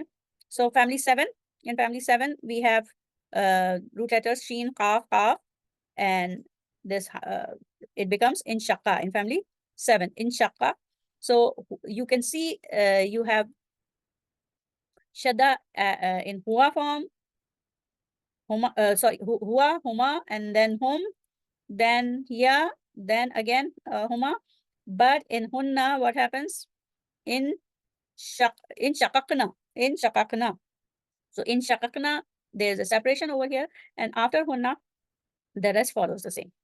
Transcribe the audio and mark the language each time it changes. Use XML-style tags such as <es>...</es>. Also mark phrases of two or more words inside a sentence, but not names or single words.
<en>So family 7, in family 7, we have root letters</en> <ar>sheen, qaf, qaf,</ar> <en>and this it becomes in shaqqa in family 7, in shaqqa. So you can see you have shadda in huwa form,</en> <ar>huma, huwa, huma,</ar> <en>and then hum, then ya, then again huma. But in hunna, what happens? In shaqaqna, So in shaqaqna, There's a separation over here, and after hunna, the rest follows the same.</en>